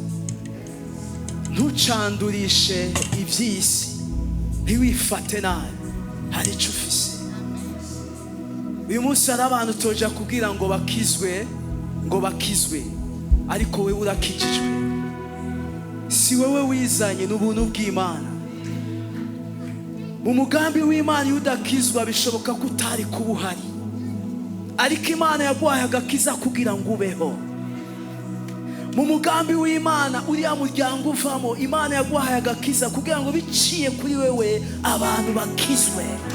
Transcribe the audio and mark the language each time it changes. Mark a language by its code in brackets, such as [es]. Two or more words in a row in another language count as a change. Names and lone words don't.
[rn] ntucandurishe iby'isi ntiwifate nabi hari icyo ufise uyu munsi hari abantu toja kubwira ngo bakizwe ariko wewe urakijijwe si wewe wizanye n'ubuntu bw'Imana mu mugambi w'Imana iyo udakizwa bishoboka ko utari kuba uhari ariko Imana yaguhaye agakiza kugira ngo ubeho mu mugambi w'Imana uriya muryango uvamo Imana yaguhaye agakiza kugira ngo biciye kuri wewe abantu bakizwe